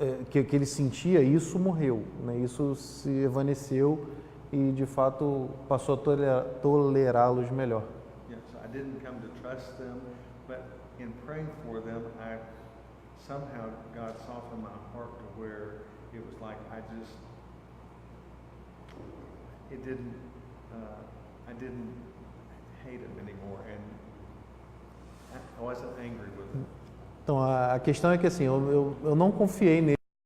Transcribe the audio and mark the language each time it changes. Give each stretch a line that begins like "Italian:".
Portuguese: Que ele sentia, e isso morreu, né? Isso se evaneceu e de fato passou a tolerá-los melhor.
English: Yeah, so I didn't come to trust them, but in praying for them, somehow God softened my heart to where it was like I didn't hate them anymore, and I wasn't angry with them.
Portuguese: Então a questão é que assim, eu não confiei nele.